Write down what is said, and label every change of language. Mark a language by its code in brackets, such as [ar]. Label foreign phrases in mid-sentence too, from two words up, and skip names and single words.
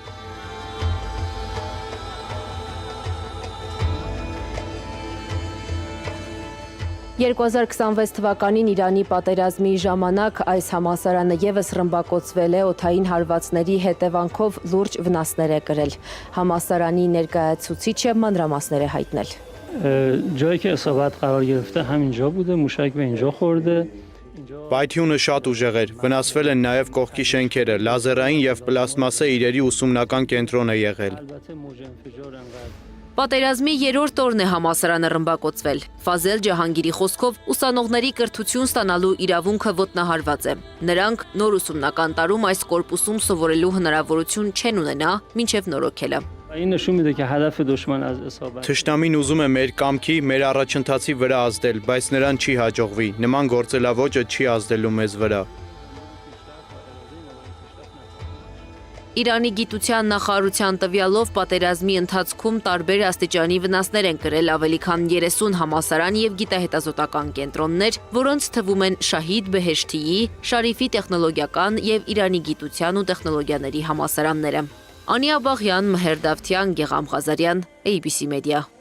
[hy] «2026 թվականին Իրանի պատերազմի ժամանակ այս համալսարանը եւս ռմբակոծվել է, օդային հարվածների հետևանքով լուրջ վնասներ է կրել։ Համալսարանի ներկայացուցիչը մանրամասներ է հայտնել։ [fa] جایی که اصابت قرار گرفته همینجا بوده موشک به اینجا خورده [hy] Պայթյունը շատ ուժեղ էր, վնասվել են նաև կողքի շենքերը, լազերային եւ պլաստմասե իրերի ուսումնական կենտրոն է եղել։ Պատերազմի երրորդ օրն է համալսարանը ռմբակոծվել։ Ֆազել Ջահանգիրի խոսքով ուսանողների կրթություն ստանալու իրավունքը ոտնահարված է։ Նրանք նոր ուսումնական տարում այս կորպուսում սովորելու հնարավորություն չեն ունենա, մինչև նորոգելը։ [fa] این نشون میده که هدف دشمن از اصابت [hy] Թշնամին ուզում է մեր կամքի, մեր առաջընթացի վրա ազդել, բայց նրան չի հաջողվի։ Նման գործելավոճը չի ազդելու մեզ վրա։ Իրանի գիտության նախարարության տվյալով պատերազմի ընթացքում տարբեր աստիճանի վնասներ են կրել ավելի քան 30 համալսարան եւ գիտահետազոտական կենտրոններ, որոնց թվում են Շահիդ Բեհեշտիի, Շարիֆի տեխնոլոգիական եւ Իրանի գիտության ու տեխնոլոգիաների համալսարանները։ Անիա Բաղյան, Մհեր Դավթյան, Գեգամ Ղազարյան, ABC Media։